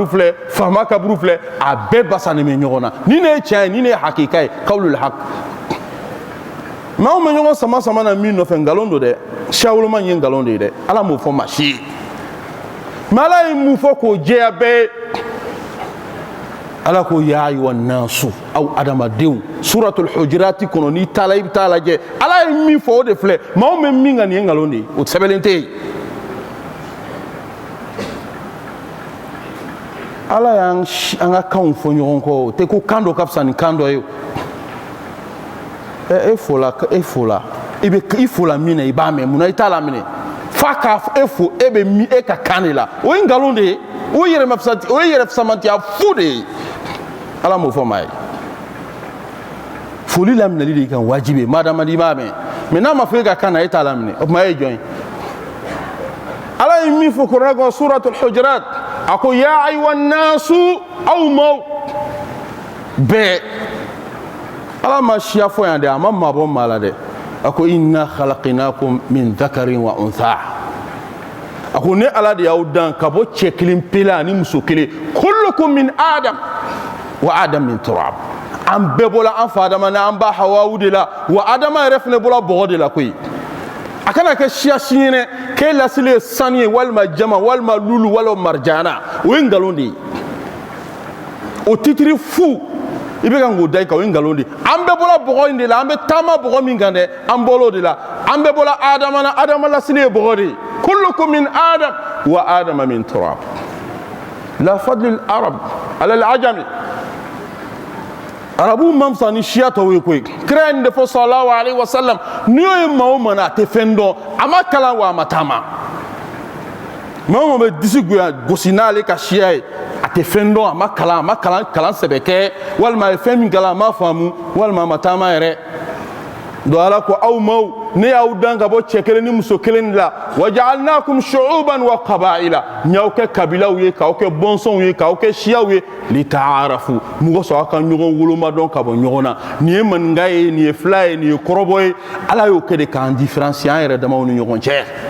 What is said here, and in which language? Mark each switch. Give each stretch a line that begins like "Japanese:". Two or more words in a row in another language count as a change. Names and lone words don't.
Bambara: filɛ faama kaburu filɛ a bɛɛ basannen bɛ ɲɔgɔn na ni ne ye tiɲɛ ye ni ne ye hakika ye
Arabic: قول الحق
Bambara: maa bɛ ɲɔgɔn sama sama na min nɔfɛ nkalon don dɛ siya woloma ye nkalon de ye dɛ ala m'o fɔ maa si ye mɛ ala ye mun fɔ k'o jɛya bɛɛ ye ala ko
Arabic: يا أيها الناس
Bambara: aw adamadenw
Arabic: سورة الحجرات
Bambara: kɔnɔ n'i taala i bɛ taa lajɛ ala ye min fɔ o de filɛ maa bɛ min ka nin ye nkalon de ye o sɛbɛnlen tɛ yen ala y'an ka kanw fɔ ɲɔgɔn kɔ o tɛ ko kan dɔ ka fisa ni kan dɔ ye e fola i fola min na i b'a mɛn munna i t'a laminɛ f'a k'a fɔ e fo e bɛ min e ka kan de la o ye nkalon de ye o ye yɛrɛfisamanciya fu de ye ala m'o fɔ maa ye foli laminɛli de kan wajibi ye madama i b'a mɛn mɛ n'a ma fɔ e ka kan na e t'a laminɛ o tuma e ye jɔn ye ala ye min fɔ kuranɛ kɔnɔ
Arabic: سورة الحجرات
Bambara: a ko
Arabic: يا أيها الناس
Bambara: aw maaw bɛɛ ala ma siya fɔ yan dɛ a ma mabɔ maa la dɛ a ko
Arabic: إنا خلقناكم من ذكر وأنثى
Bambara: a ko ne ala de y'aw dan ka bɔ cɛ kelen pe la ani muso kelen
Arabic: كلكم من آدم وآدم من تراب
Bambara: an bɛɛ bɔla an fa adama na an ba hawawu de la wa adama yɛrɛ fɛnɛ bɔla bɔgɔ de la koyi a kana kɛ siya siɲɛnɛ k'e lasili ye sanu ye walima jama walima lulu walima marjana o ye nkalon de ye o titiri fu i bɛ ka k'o da i kan o ye nkalon de ye an bɛɛ bɔla bɔgɔ in de la an bɛ taama bɔgɔ min kan dɛ an bɔl'o de la an bɛɛ bɔla adama na adama lasili ye bɔgɔ de ye
Arabic: كلكم من آدم وآدم من تراب لا فضل لعربي على الأعجمي
Bambara: arabu ma fisa ni siya tɔw ye koyi kira ye nin de fɔ
Arabic: صلى الله عليه وسلم
Bambara: n'i y'o ye maa o maa na a tɛ fɛn dɔn a ma kalan wa a ma taama maa o maa bɛ disi gosi n'ale ka siya ye a tɛ fɛn dɔn a ma kalan sɛbɛ kɛ walima a ye fɛn min kalan a ma faamu walima a ma taama yɛrɛ donc ala ko aw maaw ne y'aw dan ka bɔ cɛ kelen ni muso kelen de la
Arabic: وجعلناكم شعوبا وقبائل
Bambara: n y'aw kɛ kabilaw ye k'aw kɛ bɔnsɔnw ye k'aw kɛ siyaw ye
Arabic: لتعارفوا
Bambara: mɔgɔ sɔrɔ aw ka ɲɔgɔn woloma dɔn ka bɔ ɲɔgɔn na nin ye maninka ye nin ye fila ye nin ye kɔrɔbɔ ye ala y'o kɛ de k'an différencier an yɛrɛ damaw ni ɲɔgɔn cɛ